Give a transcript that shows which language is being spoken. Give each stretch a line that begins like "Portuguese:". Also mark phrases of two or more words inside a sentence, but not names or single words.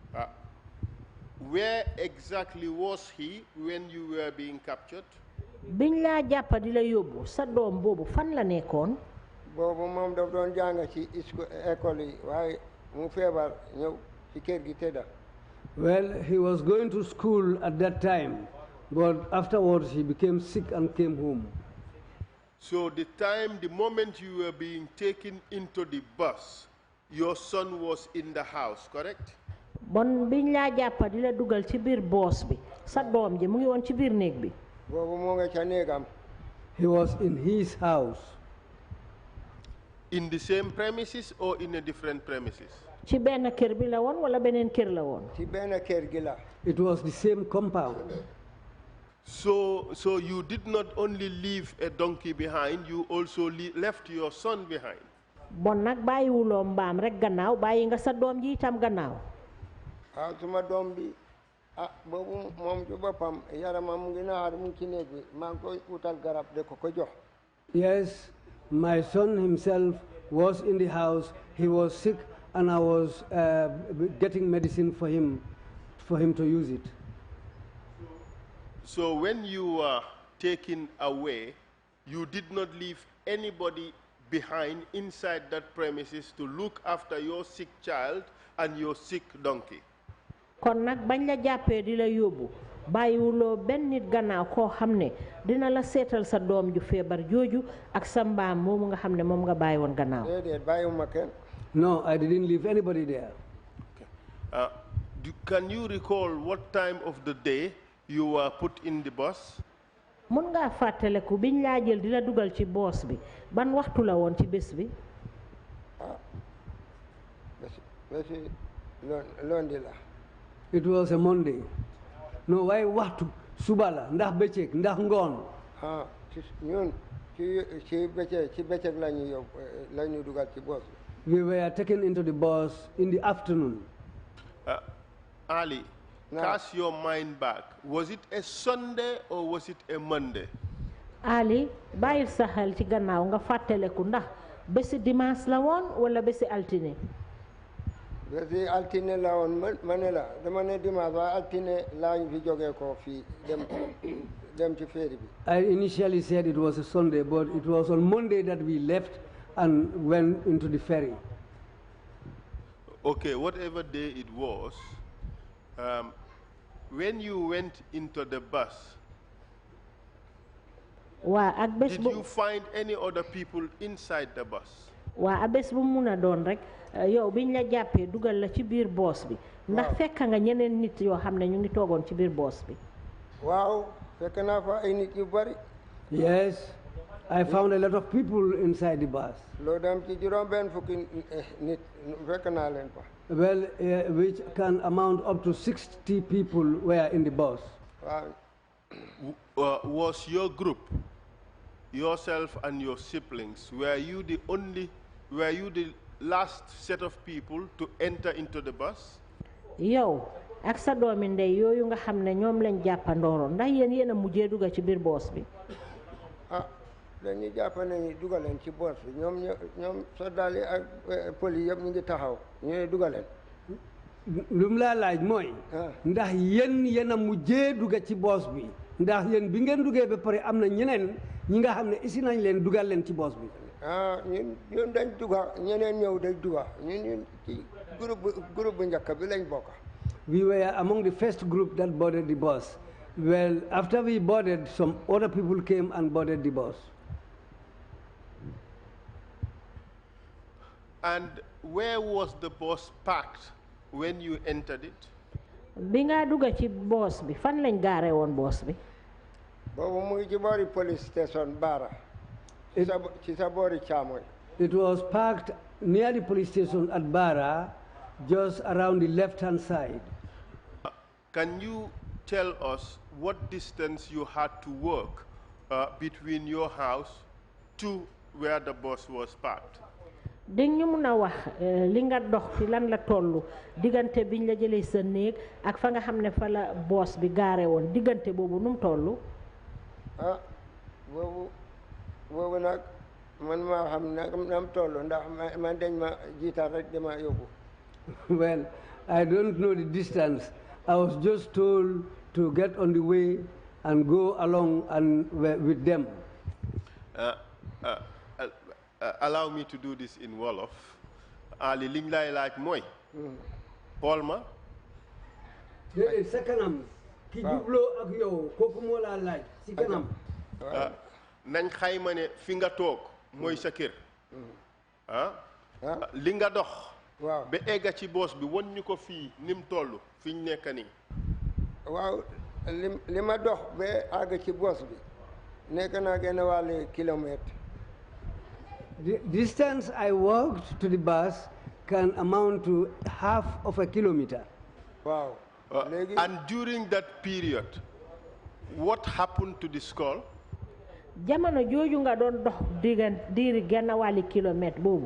English: Where exactly was he when you were being captured?
Wolof: biñ laa jàppa di la yóbbu sa doom boobu fan la nekkoon. boobu moom daf doon jàng ci école yi waaye mu feebar ñëw ci kër gi tëdda.
English: Well, he was going to school at that time, but afterwards he became sick and came home. So the moment you were being taken into the bus, your son was in the house, correct?
Wolof: bon biñ laa jàppa di la dugal ci biir boos bi sa doom ji mu ngi woon ci biir néeg bi. boobu moo nga ca néegam.
English: He was in his house. In the same premises or in a different premises?
Wolof: ci benn kër bi la woon wala beneen kër la woon. ci benn kër gi la.
English: It was the same compound. So you did not only leave a donkey behind, you also left your son behind.
Wolof: bon nag bàyyiwuloo mbaam rek gannaaw bàyyi nga sa doom ji itam gannaaw. suma doom bi boobu moom ci boppam yaramam mu ngi naxar mu ngi ci néeg bi maa ngi koy utal garab de ko jox.
English: Yes, my son himself was in the house. He was sick, and I was getting medicine for him to use it. So when you were taken away, you did not leave anybody behind inside that premises to look after your sick child and your sick donkey.
Wolof: kon nag bañ la jàppee di la yóbbu bàyyiwuloo benn nit gannaaw koo xam ne dina la seetal sa doom ju feebar jooju ak sa mbaam moomu nga xam ne moom nga bàyyi woon gannaaw. déedéet bàyyiwuma kenn.
English: No, I didn't leave anybody there. Okay. Can you recall what time of the day you were put in the bus?
Wolof: mun ngaa fàttaleku biñ laa jël di la dugal ci boos bi ban waxtu la woon ci bés bi. bési lundi la.
English: It was a Monday. No, why
Wolof: waxtu suba la ndax bëccëg ndax ngoon. ñun ci bëccëg la ñu yóbbu la ñu dugal ci boos bi.
English: We were taken into the bus in the afternoon. Ali, cast your mind back. Was it a Sunday or was it a Monday?
Wolof: Ali, bàyyil sa xel ci gannaaw nga fàttaleku ndax bési dimanche la woon wala bési altine. bési altine la woon ma ne la dama ne dimanche waaye altine laa ñu fi jógee ko fii dem ci féeri bi.
English: I initially said it was a Sunday, but it was on Monday that we left and went into the ferry. Okay, whatever day it was, when you went into the bus, did you find any other people inside the bus?
Wolof: waa abés bu mun a doon rek yow biñ la jàppee dugal la ci biir boos bi ndax fekk nga ñeneen nit yoo xam ne ñu ngi toogoon ci biir boos bi. waaw fekk naa fa ay nit yu bari.
English: Yes, I found a lot of people inside the bus.
Wolof: loo dem ci juróom-benn fukki nit fekk naa leen fa.
English: Well, which can amount up to 60 people were in the bus. Wow. Was your group, yourself and your siblings, were you the last set of people to enter into the bus?
Wolof: yow ak sa doomi ndey yooyu nga xam ne ñoom lañ jàppandooroon ndax yéen a mujjee dugal ci biir boos bi. dañuy jàpp nañu dugaleen ci boos bi ñoom soldat yi ak police yëpp ñu ngi taxaw ñu dugaleen. lu mu laa laaj mooy. ndax yéen a mujjee dugga ci boos bi ndax yéen bi ngeen duggee ba pare am na ñeneen ñi nga xam ne isi nañ leen dugal leen ci boos bi. ñun dañ dugga ñeneen ñëw dañ dugga ñun ci groupe bu njëkk bi lañ bokk.
English: We were among the first group that boarded the bus. Well, after we boarded, some other people came and boarded the bus. And where was the bus parked when you entered it?
Wolof: bi nga dugga ci boos bi fan lañ gaare woon boos bi. boobu mu ngi ci boori
English: police station
Wolof: Bara. ci sa boori càmmoñ.
English: It was parked near the police station at Bara, just around the left-hand side. Can you tell us what distance you had to walk between your house to where the bus was parked?
Wolof: dañ ñu mun a wax li nga dox fi lan la tollu diggante biñ la jëlee sa néeg ak fa nga xam ne fa la boos bi gaare woon diggante boobu nu mu tollu. boobu nag man maa xam nam tollu ndax man dañ ma jiital rek dama yóbbu.
English: Well, I don't know the distance. I was just told to get on the way and go along and with them. Allow me to do this in Wolof.
Wolof: Ali liñ lay laaj mooy. xool ma. déedéet sa kanam. ki jubloo ak yow kooku moo laa laaj si kanam. nañ xayma ne fi nga toog mooy sa kër. li nga dox. waaw ba egga ci boos bi won ñu ko fii ni mu toll fi ñu nekk nii. waaw li ma dox ba àgg ci boos bi nekk naa genn wàllu kilomètre.
English: The distance I walked to the bus can amount to half of a kilometer. Wow. And during that period, what happened to the skull?
Wolof: jamono jooju nga doon dox diiri genn wàlli kilomètre boobu.